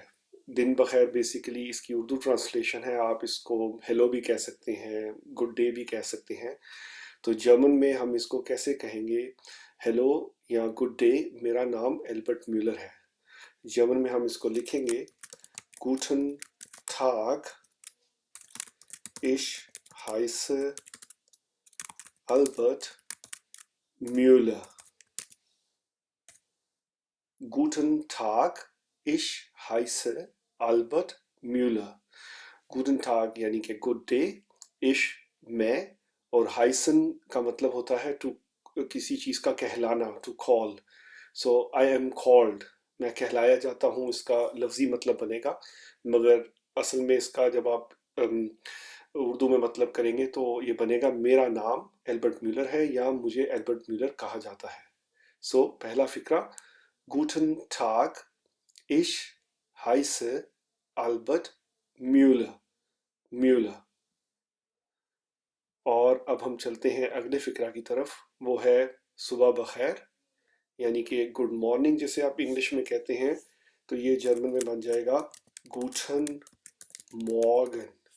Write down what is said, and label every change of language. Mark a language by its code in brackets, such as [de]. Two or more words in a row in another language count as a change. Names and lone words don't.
[ur] دن بخیر بیسکلی اس کی اردو ٹرانسلیشن ہے، آپ اس کو ہیلو بھی کہہ سکتے ہیں, [en] good day [ur] بھی کہہ سکتے ہیں. تو جرمن میں ہم اس کو کیسے کہیں گے؟ ہیلو یا [en] good day, [ur] میرا نام ایلبرٹ میولر ہے. جرمن میں ہم اس کو لکھیں گے [de] Guten Tag, ich heiße Albert Müller। Guten Tag, ich heiße Albert Müller। Guten Tag [ur] یعنی کہ [en] good day, [ur] ich میں، اور ہائسن کا مطلب ہوتا ہے [en] to [ur] چیز کا کہلانا, [en] to call. so I am called, [ur] میں کہلایا جاتا ہوں، اس کا لفظی مطلب بنے گا. مگر اصل میں اس کا جب آپ اردو میں مطلب کریں گے تو یہ بنے گا میرا نام ایلبرٹ میولر ہے یا مجھے ایلبرٹ میولر کہا جاتا ہے. سو پہلا فقرہ, [de] Guten Tag, ich heiße Albert Müller। म्यूलर। [ur] اور اب ہم چلتے ہیں اگلے فقرہ کی طرف، وہ ہے صبح بخیر، یعنی کہ [en] good morning [ur] جسے آپ انگلش میں کہتے ہیں. تو یہ جرمن میں بن جائے گا [de] Guten Morgen.